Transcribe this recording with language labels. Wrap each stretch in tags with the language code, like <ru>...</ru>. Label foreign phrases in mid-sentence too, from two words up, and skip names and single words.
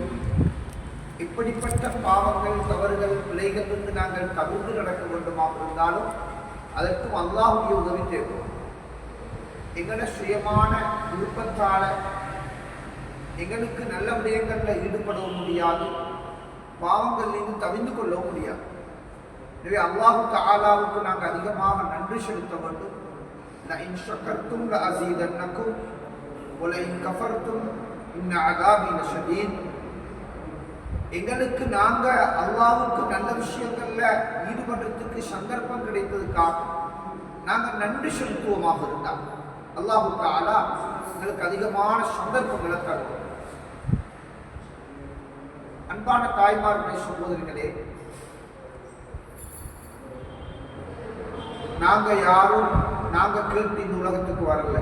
<ta>இப்படிப்பட்ட பாவங்கள், தவறுகள், பிழைகள் என்று நாங்கள் தவிர்த்து நடக்க வேண்டுமாக இருந்தாலும் அதற்கும் அல்லாஹ்வுடைய உதவி தேவை. எங்களோட சுயமான விருப்பத்தால எங்களுக்கு நல்ல விடயங்களில் ஈடுபடவும் முடியாது, பாவங்களிலிருந்து தவிர்த்து கொள்ளவும் முடியாது. எனவே</ta> <ar>الله تعالى</ar> <ta>நாங்கள் அதிகமாக நன்றி செலுத்த வேண்டும்.</ta> <ar>لئن شكرتم لأزيدنكم ولئن كفرتم إن عذابي لشديد.</ar> <ta>எங்களுக்கு நாங்க அல்லாஹ்வுக்கு நல்ல விஷயங்கள்ல ஈடுபடுறதுக்கு சந்தர்ப்பம் கிடைத்ததுக்காக நாங்கள் நன்றி செலுத்துவோமாக இருந்தால்</ta> <ar>الله تعالى</ar> <ta>எங்களுக்கு அதிகமான சந்தர்ப்பங்களை தருவோம். அன்பான தாய்மார்களே, சகோதரிகளே, நாங்க யாரும் கேட்டு இந்த உலகத்துக்கு வரல.</ta>